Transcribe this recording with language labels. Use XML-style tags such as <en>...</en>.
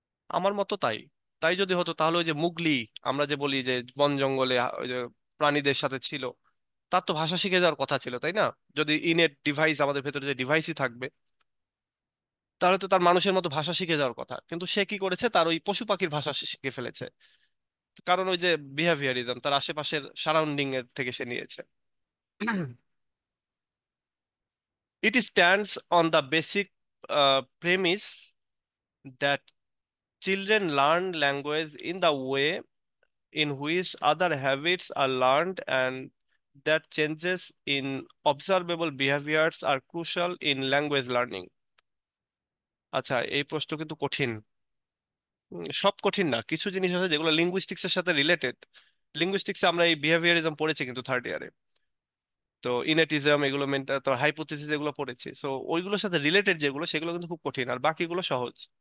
<bn>আমার মতো তাই। তাই যদি হতো তাহলে ওই যে মুগলি, আমরা যে বলি যে বন জঙ্গলে ওই যে প্রাণীদের সাথে ছিল, তার তো ভাষা শিখে যাওয়ার কথা ছিল, তাই না? যদি ইনেট ডিভাইস আমাদের ভেতরে যে ডিভাইসই থাকবে, তাহলে তো তার মানুষের মতো ভাষা শিখে যাওয়ার কথা, কিন্তু সে কি করেছে, তার ওই পশু পাখির ভাষা সে শিখে ফেলেছে। কারণ ওই যে বিহেভিয়ারিজম তার আশেপাশের সারাউন্ডিং এর থেকে সে নিয়েছে।</bn> <en>It stands on the basic premise that children learn language in the way in which other habits are learned, and that changes in observable behaviors are crucial in language learning.</en> <bn>আচ্ছা, এই প্রশ্ন কিন্তু কঠিন। সব কঠিন না, কিছু জিনিস আছে যেগুলো লিঙ্গুইস্টিক্স এর সাথে রিলেটেড। লিঙ্গুইস্টিক্সে আমরা এই বিহেভিয়ারিজম পড়েছি কিন্তু থার্ড ইয়ারে। তো ইনেটিজম, এগুলো মেন্টাল, তো হাইপোথিসিস, এগুলো পড়েছি। সো ওইগুলোর সাথে রিলেটেড যেগুলো, সেগুলো কিন্তু খুব কঠিন, আর বাকিগুলো সহজ।</bn>